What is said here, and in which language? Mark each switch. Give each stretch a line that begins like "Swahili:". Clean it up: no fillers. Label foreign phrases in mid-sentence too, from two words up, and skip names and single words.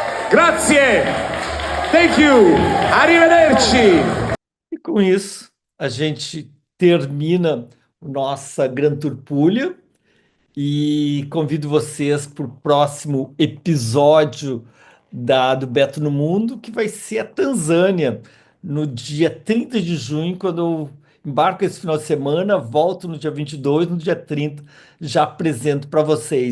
Italian: Grazie.
English: Thank you.
Italian: Arrivederci.
Portuguese: E com isso, a gente termina o nossa Gran Tour Puglia e convido vocês para o próximo episódio do Beto no Mundo, que vai ser a Tanzânia, no dia 30 de junho, quando eu embarco esse final de semana, volto no dia 22, no dia 30 já apresento para vocês.